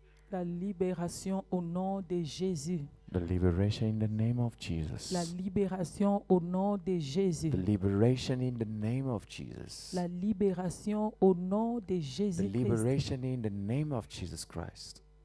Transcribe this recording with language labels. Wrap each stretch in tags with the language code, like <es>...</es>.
<fr>La libération au nom de Jésus.</fr> <en>The liberation in the name of Jesus.</en> <fr>La libération au nom de Jésus.</fr> <en>The liberation in the name of Jesus.</en> <fr>La libération au nom de</fr> <en>The</en> <fr>Jésus-Christ.</fr> <en>liberation in the name of Jesus Christ.</en>